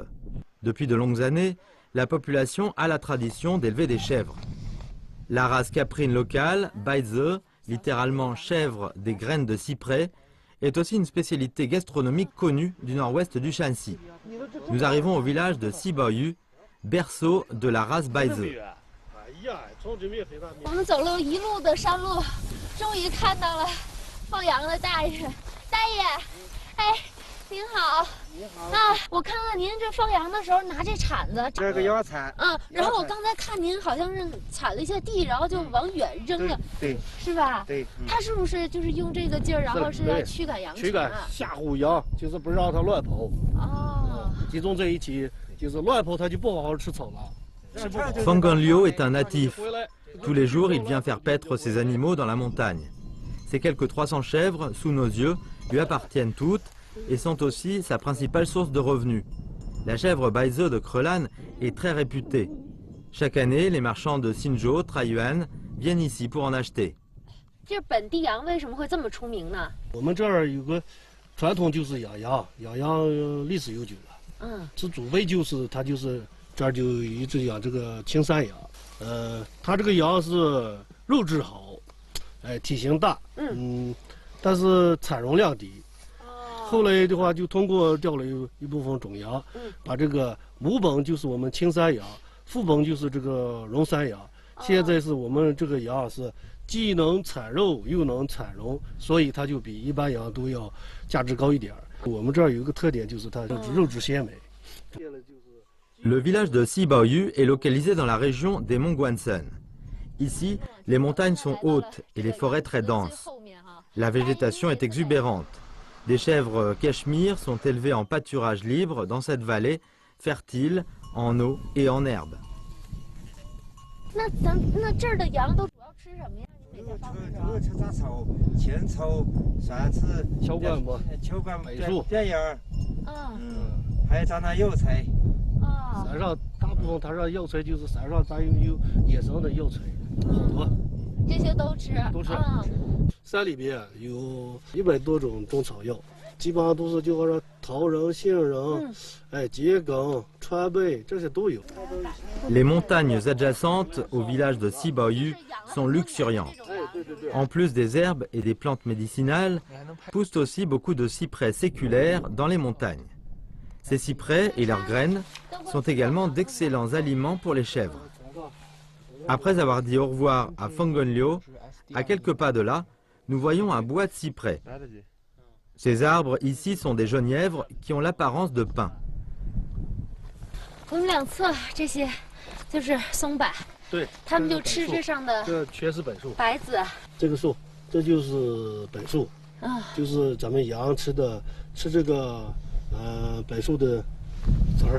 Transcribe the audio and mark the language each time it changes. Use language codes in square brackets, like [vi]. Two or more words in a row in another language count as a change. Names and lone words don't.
[fr] Depuis de longues années, la population a la tradition d'élever des chèvres. La race caprine locale, baizi, littéralement chèvre des graines de cyprès, est aussi une spécialité gastronomique connue du nord-ouest du Shanxi. Nous arrivons au village de Sibaoyu, berceau de la race baizi. [zh] 我们走了一路的山路，终于看到了放羊的大爷。大爷， 您好，你好。那我看看您这放羊的时候拿这铲子，这个要铲。然后我刚才看您好像是铲了一下地，然后就往远扔了，对，是吧？对。他是不是就是用这个劲儿，然后是要驱赶羊群？驱赶吓唬羊，就是不让它乱跑。哦。集中在一起，就是乱跑它就不好好吃草了。 [fr] Fangan Liu est un natif. Tous les jours, il vient faire paître ses animaux dans la montagne. Ces quelques 300 chèvres, sous nos yeux, lui appartiennent toutes et sont aussi sa principale source de revenus. La chèvre Baize de Krelan est très réputée. Chaque année, les marchands de Xinzhou, Taiyuan, viennent ici pour en acheter. [zh] 这本地羊为什么会这么出名呢？我们这儿有个传统就是养羊，养羊历史悠久了。这祖辈就是他就是这儿就一直养这个青山羊。它这个羊是肉质好，体型大，但是产容量低。后来的话就通过调了一部分种羊，把这个母本就是我们青山羊，副本就是这个绒山羊。现在是我们这个羊是既能产肉又能产绒，所以它就比一般羊都要价值高一点。我们这儿有一个特点就是它肉质鲜美。 [fr] Le village de Sibaoyu est localisé dans la région des monts Guansen. Ici, les montagnes sont hautes et les forêts très denses. La végétation est exubérante. Des chèvres cachemire sont élevées en pâturage libre dans cette vallée, fertile en eau et en herbe. [zh] 那这儿的羊都主要吃什么呀？主要吃杂草、青草、蒜子、秋灌木、柏树、边芽，还有长那药材。山上大部分它上药材就是山上咱有野生的药材，好多。这些都吃。都吃。山里边有100多种中草药，基本上都是就好像桃仁、杏仁，桔梗、川贝这些都有。 [fr] Les montagnes adjacentes au village de Sibaoyu sont luxuriantes. En plus des herbes et des plantes médicinales, poussent aussi beaucoup de cyprès séculaires dans les montagnes. Ces cyprès et leurs graines sont également d'excellents aliments pour les chèvres. Après avoir dit au revoir à Fangan Liu, à quelques pas de là, nous voyons un bois de cyprès. Ces arbres ici sont des genièvres qui ont l'apparence de pin. [zh] 我们两侧这些就是松柏，对，他们就吃这上的。这全是柏树。柏子。这个树，这就是柏树，就是咱们羊吃这个柏树的籽儿。